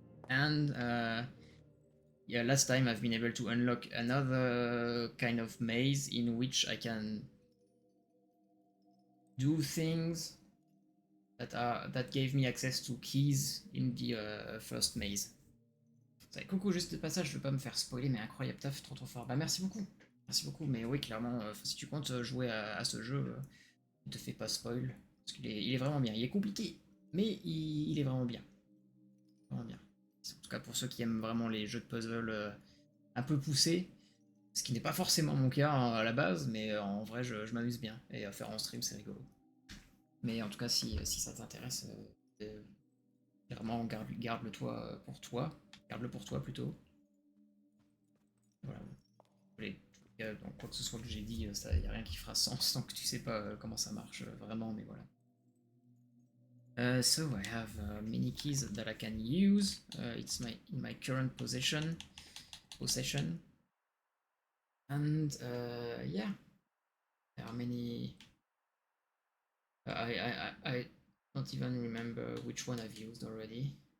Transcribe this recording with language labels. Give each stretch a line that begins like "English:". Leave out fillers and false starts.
English: And yeah, last time I've been able to unlock another kind of maze in which I can do things that gave me access to keys in the first maze.
French: Coucou, juste de passage, je veux pas me faire spoiler, mais incroyable taf, trop fort. Bah merci beaucoup, mais oui, clairement, si tu comptes jouer à ce jeu, ne te fais pas spoil, parce il est vraiment bien. Il est compliqué, mais il est vraiment bien. Vraiment bien. En tout cas, pour ceux qui aiment vraiment les jeux de puzzle un peu poussés, ce qui n'est pas forcément mon cas hein, à la base, mais en vrai, je m'amuse bien, et à faire en stream, c'est rigolo. Mais en tout cas, si ça t'intéresse, clairement, garde-le pour toi. Garde-le pour toi plutôt. Voilà. Donc, quoi que ce soit que j'ai dit, il n'y a rien qui fera sens tant que tu sais pas comment ça marche vraiment, mais voilà.
English: So I have many keys that I can use. It's in my current possession, and yeah, there are many. I don't even remember which one I've used already.